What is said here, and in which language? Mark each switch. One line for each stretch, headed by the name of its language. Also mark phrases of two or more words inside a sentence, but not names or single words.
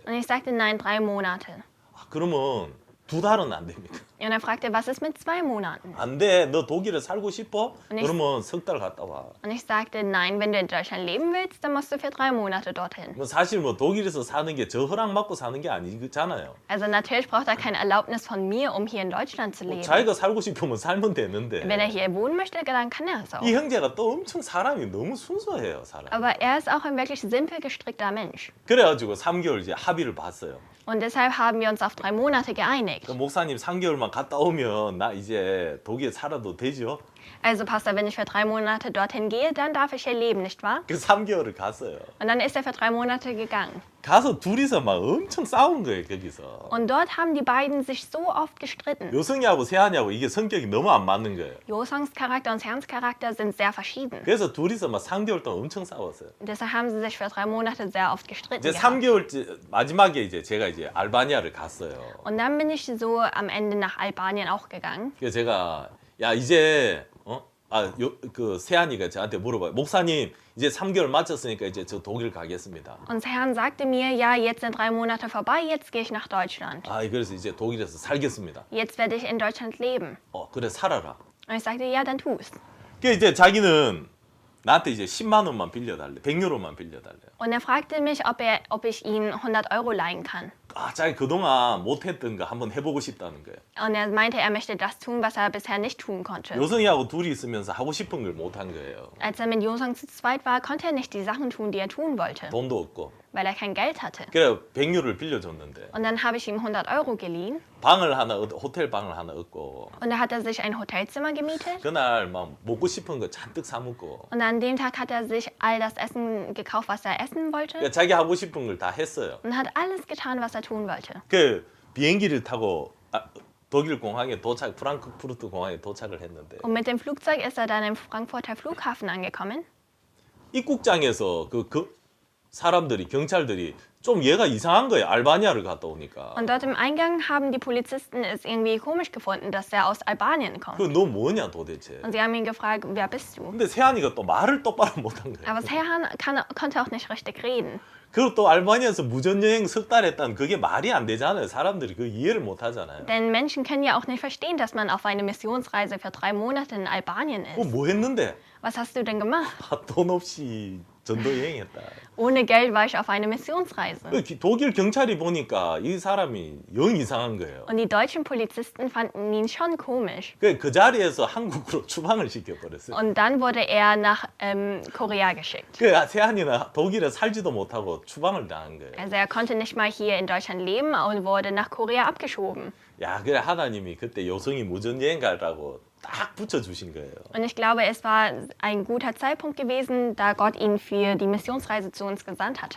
German: Und ich sagte, nein, 3 Monate.
Korean: 아, 그러면 2달은 안 됩니까?
German: Und er fragte, was ist mit 2 Monaten?
Korean: 안 돼. 너 독일에 살고 싶어? 아니, 그러면 석 달 갔다 와.
German: Und ich sagte, nein, wenn du in Deutschland leben willst, dann musst du für 3 Monate dorthin.
Korean: 뭐 사실 뭐 독일에서 사는 게 저 허락 받고 사는 게 아니잖아요.
German: Also natürlich braucht er keine Erlaubnis von mir, um hier in Deutschland zu leben.
Korean: 자기가 살고 싶으면 살면 되는데.
German: Wenn er hier wohnen möchte, dann kann er es auch.
Korean: 이 형제가 또 엄청 사람이 너무 순수해요, 사람.
German: Aber er ist auch ein wirklich simpel gestrickter Mensch.
Korean: 그래가지고 3개월 이제 합의를 봤어요.
German: Und deshalb haben wir uns auf 3 Monate geeinigt.
Korean: 그 목사님 3개월만 갔다 오면 나 이제 독일에 살아도 되죠?
German: Also Pastor, wenn ich für 3 Monate dorthin gehe, dann darf ich hier leben, nicht wahr?
Korean: 그 3개월을 갔어요.
German: Und dann ist er für 3 Monate gegangen.
Korean: 가서 둘이서 막 엄청 싸운 거예요, 거기서.
German: Und dort haben die beiden sich so oft gestritten.
Korean: 요승이하고 세한이하고 이게 성격이 너무 안 맞는 거예요.
German: Josangs Charakter und Herrns Charakter sind sehr verschieden.
Korean: 그래서 둘이서 막 3개월 동안 엄청 싸웠어요.
German: Und deshalb haben sie sich für 3 Monate sehr oft gestritten.
Korean: 이제
German: gehabt.
Korean: 3개월 마지막에 이제 제가 이제 알바니아를 갔어요.
German: Und dann bin ich so am Ende nach Albanien auch gegangen.
Korean: 그래서 제가 야 이제 그 세한이가 저한테 물어봐요. 목사님 이제 3개월 마쳤으니까 이제 저 독일 가겠습니다.
German: Und Herrn sagte mir, ja, jetzt sind 3 Monate vorbei, jetzt gehe ich nach Deutschland.
Korean: 아 그래서 이제 독일에서 살겠습니다.
German: Jetzt werde ich in Deutschland leben.
Korean: 그래 살아라.
German: Und ich sagte, ja, dann tu's.
Korean: 그 이제 자기는 나한테 이제 10만 원만 빌려달래. 100유로만 빌려달래.
German: Und er fragte mich, ob ich ihm 100 Euro leihen kann.
Korean: 아, 자기 그동안 못했던 거 한번 해보고 싶다는 거예요.
German: Und er meinte, er möchte das tun, was er bisher nicht tun konnte.
Korean: 요성이하고 둘이 있으면서 하고 싶은 걸 못한 거예요.
German: Als er mit Josang zu zweit war, konnte er nicht die Sachen tun, die er tun wollte,
Korean: 돈도 없고.
German: weil er kein Geld hatte.
Korean: 그래 100유로를 빌려줬는데
German: Und dann habe ich ihm 100 Euro geliehen
Korean: 호텔 방을 하나 얻고
German: und da hat er sich ein Hotelzimmer gemietet.
Korean: 그날 막 먹고 싶은 거 잔뜩 사 먹고.
German: Und an dem Tag hat er sich all das Essen gekauft, was er essen wollte
Korean: 그러니까 자기 하고 싶은 걸 다 했어요.
German: und hat alles getan, was er tun wollte.
Korean: 그 비행기를 타고 독일 공항에 프랑크푸르트 공항에 도착을 했는데
German: Und mit dem Flugzeug ist er dann im Frankfurter Flughafen angekommen.
Korean: 입국장에서 그 사람들이 경찰들이 좀 얘가 이상한 거예요. 알바니아를 갔다 오니까.
German: Und dort im Eingang haben die Polizisten es irgendwie komisch gefunden, dass er aus Albanien kommt.
Korean: 그 너 뭐냐 도대체.
German: Und sie haben ihn gefragt, wer bist du?
Korean: 근데 세한이가 또 말을 똑바로 못한 거예요.
German: Aber Serhan konnte auch nicht richtig reden.
Korean: 그리고 또 알바니아에서 무전여행 석 달 했다는 그게 말이 안 되잖아요. 사람들이 그 이해를 못 하잖아요.
German: Denn Menschen können ja auch nicht verstehen, dass man auf eine Missionsreise für 3 Monate in Albanien ist.
Korean: 뭐 했는데?
German: Was hast du denn gemacht?
Korean: 돈 없이 전도 여행했다.
German: Ohne Geld war ich auf eine Missionsreise.
Korean: 독일 경찰이 보니까 이 사람이 영 이상한 거예요.
German: Und die deutschen Polizisten fanden ihn schon komisch.
Korean: 그 자리에서 한국으로 추방을 시켜버렸어요.
German: Und dann wurde er nach Korea geschickt.
Korean: 그 세한이는 독일에 살지도 못하고 추방을 당한 거예요.
German: Also er konnte nicht mal hier in Deutschland leben und wurde nach Korea abgeschoben.
Korean: 야, 그래 하나님이 그때 여성이 무전여행 가라고 딱 붙여주신 거예요.
German: Und ich glaube, es war ein guter Zeitpunkt gewesen, da Gott ihn für die Missionsreise zu uns gesandt hatte.